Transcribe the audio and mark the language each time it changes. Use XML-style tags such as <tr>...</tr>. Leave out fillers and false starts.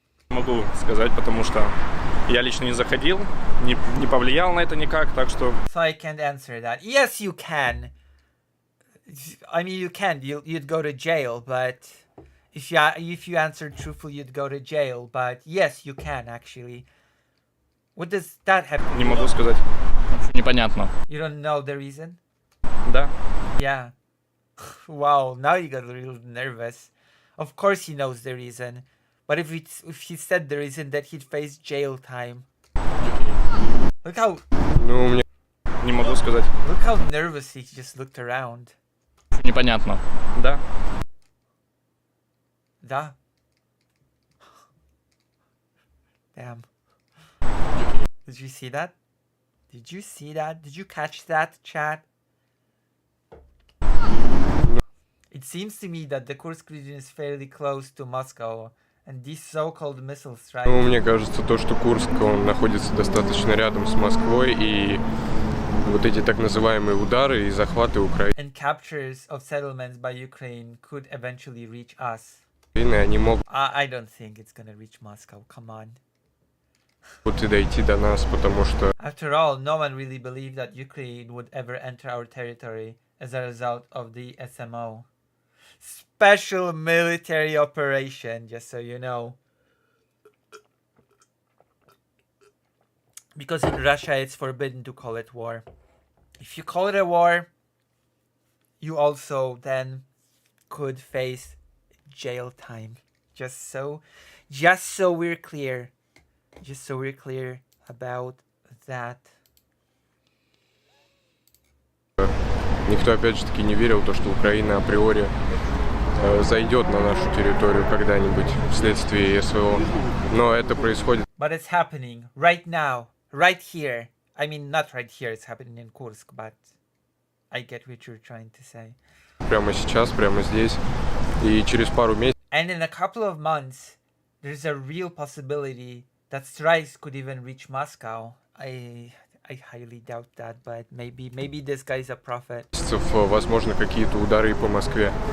<ru>могу сказать, потому что я лично не заходил, не повлиял на это никак, так что...</ru> <en>So I can't answer that. Yes, you can. I mean, you can. You'd go to jail, but if you answered truthfully, you'd go to jail. But yes, you can actually. What does that have to do?</en> <ru>Не могу сказать. Непонятно.</ru> <en>You don't know the reason?</en> <ru>Да.</ru> <en>Yeah. Wow, now you got real nervous. Of course he knows the reason. What if he said the reason that he'd face jail time? Look how</en> <ru>Ну, мне не могу сказать.</ru> <en>look how nervous he just looked around.</en> <ru>Непонятно. Да. Da.</ru> <en>Damn. Did you see that? Did you see that? Did you catch that, chat? It seems to me that the Kursk region is fairly close to Moscow, and these so-called missile strikes</en> <ru>Ну, мне кажется, то, что Курск, он находится достаточно рядом с Москвой, и вот эти так называемые удары и захваты Украины,</ru> <en>and captures of settlements by Ukraine could eventually reach us.</en> <ru>они могут</ru> <en>I don't think it's gonna reach Moscow. Come on.</en> <ru>и дойти до нас, потому что</ru> <en>After all, no one really believed that Ukraine would ever enter our territory as a result of the SMO. Special military operation, just so you know. Because in Russia it's forbidden to call it war. If you call it a war, you also then could face jail time. Just so we're clear. Just so we're clear about that.</en> <ru>никто опять же таки не верил, то, что Украина априори зайдет на нашу территорию когда-нибудь вследствие СВО. Но это происходит.</ru> <en>But it's happening right now, right here. I mean, not right here, it's happening in Kursk, but I get what you're trying to say.</en> <ru>Прямо сейчас, прямо здесь. И через пару месяцев.</ru> <en>And in a couple of months, there's a real possibility that strikes could even reach Moscow. I highly doubt that, but maybe this guy's a prophet.</en> <ru>Возможно, какие-то удары по Москве.</ru>